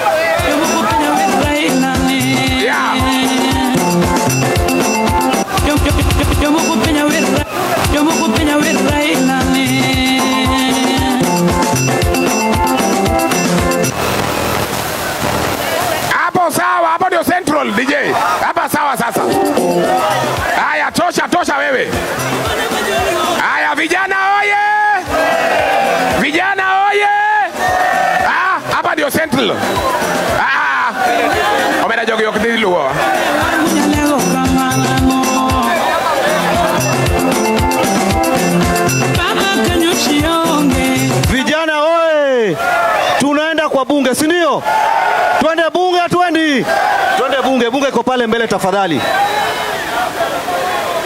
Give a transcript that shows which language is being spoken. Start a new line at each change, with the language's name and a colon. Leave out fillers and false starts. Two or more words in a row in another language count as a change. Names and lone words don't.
Swahili: Yeah. Hapo ndio Central DJ. Hapa sawa sasa. Haya tosha wewe. Haya vijana oye! Hapa ndio Central.
Luo (Kenya and Tanzania): Omena jogi okdiluo.
Swahili: Vijana oye! Tunaenda kwa bunge, si ndio? Twende bunge. Twende bunge iko pale mbele tafadhali.